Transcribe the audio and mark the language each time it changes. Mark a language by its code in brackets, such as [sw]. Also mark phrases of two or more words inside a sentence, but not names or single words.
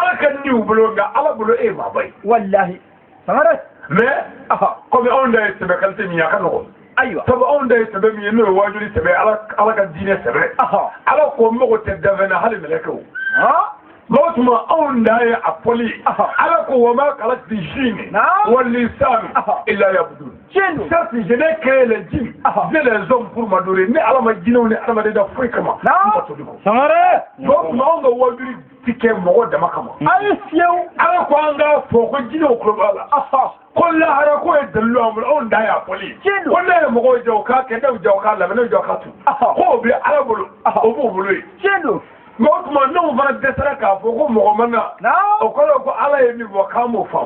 [bm] ala ka ni u bolo nka ala bolo e ye maaba ye [fr] mais comme [bm] anw da ye sɛbɛ qualité min ye a ka nɔgɔn sabu anw da ye sɛbɛ min ye n'o ye wajuli sɛbɛ ala ka diinɛ sɛbɛ ala ko mago tɛ danfɛn na hali mɛlɛkɛw o tuma anw da ye a fɔli ala ko [ar] وما خلقت الجن والإنس إلا ليعبدون [fr] certes je n'ai créé les djinns et les hommes pour m'adorer [bm] ni ala ma jinɛw ni adamaden da foyi kama o tuma anw ka wajuli ti kɛ mɔgɔ dama kama ala ko an k'a fɔ ko jinɛw tulo b'a la ko lahara ko ye dalilu an bolo anw da y'a fɔli ko ne ye mɔgɔw jɛ o k'a kɛ ne jɛ o k'a lamɛn ne jɛ o k'a tu k'o bɛ ala bolo o b'o bolo ye mais o tuma n'o fana dɛsɛra k'a fɔ ko mɔgɔ ma na o kɔrɔ ko ala ye min fɔ k'an m'o faamu